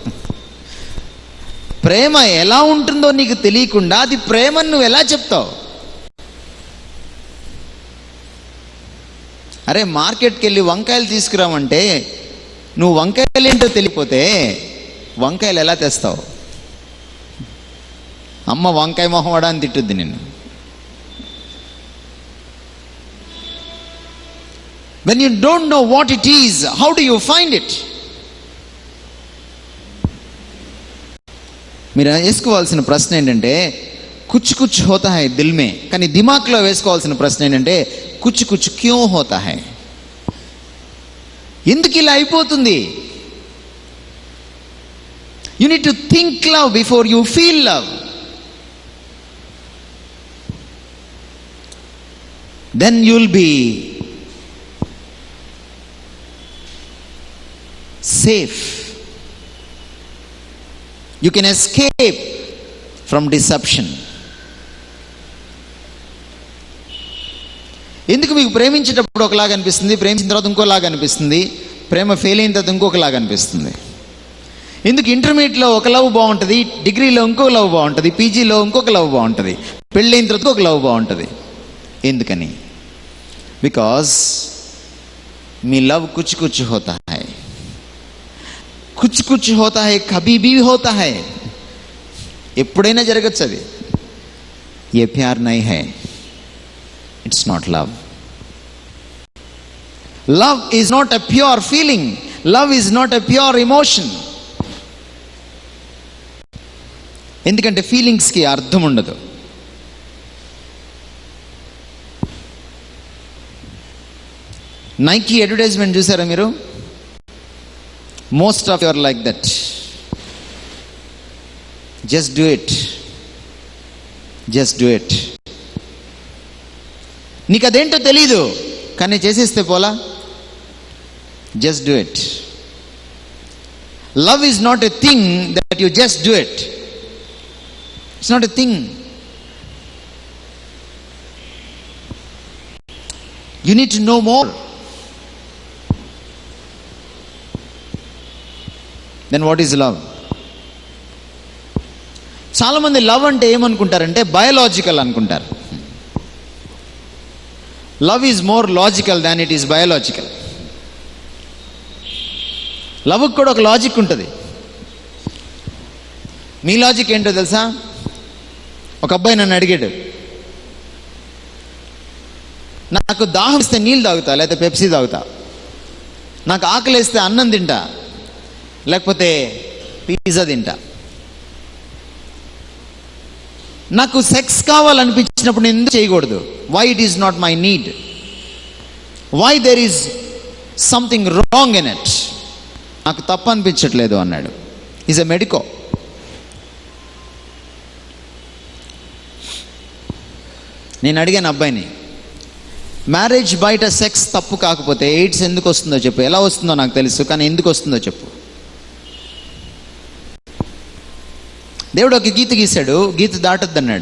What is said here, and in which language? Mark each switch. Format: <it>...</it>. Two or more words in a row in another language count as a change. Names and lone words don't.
<te>ప్రేమ ఎలా ఉంటుందో నీకు తెలియకుండా అది ప్రేమను నువ్వు ఎలా చెప్తావు? అరే మార్కెట్కి వెళ్ళి వంకాయలు తీసుకురామంటే నువ్వు వంకాయలు ఏంటో తెలియపోతే వంకాయలు ఎలా తెస్తావు? అమ్మ వంకాయ మొహం వడా అని తిట్టుద్ది నిన్ను.</te> <en>When you don't know what it is, how do you find it?</en> <te>మీరు వేసుకోవాల్సిన ప్రశ్న ఏంటంటే</te> <hi>कुछ कुछ होता है दिल में,</hi> <te>కానీ దిమాక్లో వేసుకోవాల్సిన ప్రశ్న ఏంటంటే</te> <hi>कुछ कुछ क्यों होता है,</hi> <te>ఎందుకు ఇలా అయిపోతుంది?</te> <en>you need to think love before you feel love. then you'll be safe. You can escape from deception.</en> <te>ఎందుకు మీకు ప్రేమించేటప్పుడు ఒకలాగా అనిపిస్తుంది, ప్రేమించిన తర్వాత ఇంకోలాగా అనిపిస్తుంది, ప్రేమ ఫెయిల్ అయిన తర్వాత ఇంకొకలాగా అనిపిస్తుంది? ఎందుకు ఇంటర్మీడియట్లో ఒక లవ్ బాగుంటుంది, డిగ్రీలో ఇంకొక లవ్ బాగుంటుంది, పీజీలో ఇంకొక లవ్ బాగుంటుంది, పెళ్ళైన తర్వాత ఒక లవ్ బాగుంటుంది? ఎందుకని? బికాజ్ మీ లవ్</te> <hi>कुछ कुछ होता है. कुछ कुछ होता है कभी भी होता है,</hi> <te>ఎప్పుడైనా జరగచ్చు అది.</te> <hi>ये प्यार नहीं है,</hi> <en>it's not love. love is not a pure feeling, love is not a pure emotion.</en> <te>ఎందుకంటే ఫీలింగ్స్కి అర్థం ఉండదు. నైకీ అడ్వర్టైజ్మెంట్ చూసారా మీరు?</te> <en>Most of you are like that. Just do it. Just do it. నీకు అదేంటో తెలీదు కానీ చేసేస్తే పోలా. Just do it. Love is not a thing that you just do it. It's not a thing. You need to know more. Then what is love?</en> <te>చాలా మంది లవ్ అంటే ఏమనుకుంటారంటే బయోలాజికల్ అనుకుంటారు.</te> <en>love is more logical than it is biological.</en> <te>లవ్కి కూడా ఒక లాజిక్ ఉంటుంది. మీ లాజిక్ ఏంటో తెలుసా? ఒక అబ్బాయి నన్ను అడిగాడు, నాకు దాహం ఇస్తే నీళ్ళు తాగుతా లేకపోతే పెప్సీ తాగుతా, నాకు ఆకలి వేస్తే అన్నం తింటా లేకపోతే పిజ్జా తింటా, నాకు సెక్స్ కావాలనిపించినప్పుడు నేను ఎందుకు చేయకూడదు?</te> <en>why it is not my need? why there is something wrong in it?</en> <te>నాకు తప్పు అనిపించట్లేదు అన్నాడు.</te> <en>is a medico.</en> <te>నేను అడిగాను అబ్బాయిని, మ్యారేజ్ బయట సెక్స్ తప్పు కాకపోతే ఎయిడ్స్ ఎందుకు వస్తుందో చెప్పు. ఎలా వస్తుందో నాకు తెలుసు కానీ ఎందుకు వస్తుందో చెప్పు. దేవుడు ఒక గీత గీశాడు, గీత దాటద్దు అన్నాడు.</te>